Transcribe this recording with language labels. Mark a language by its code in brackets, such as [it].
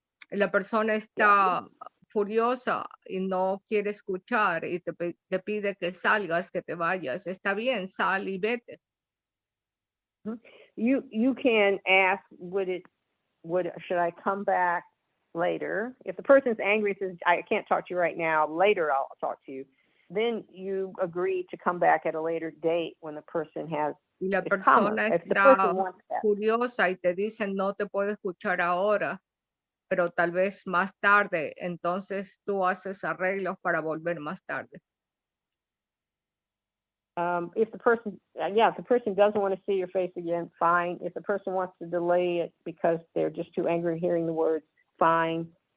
[es] La persona está furiosa y no quiere escuchar y te pide que salgas, que te vayas. Está bien, sal y vete. [en] You can ask, should I come back later? If the person's angry and says, I can't talk to you right now, later I'll talk to you. Then you agree to come back at a later date when the person has. [es] Y la persona está furiosa y te dice no te puedo escuchar ahora, pero tal vez más tarde. Entonces tú haces arreglos para volver más tarde. [en] If the person doesn't want to see your face again, fine. If the person wants to delay it because they're just too angry hearing the words, fine.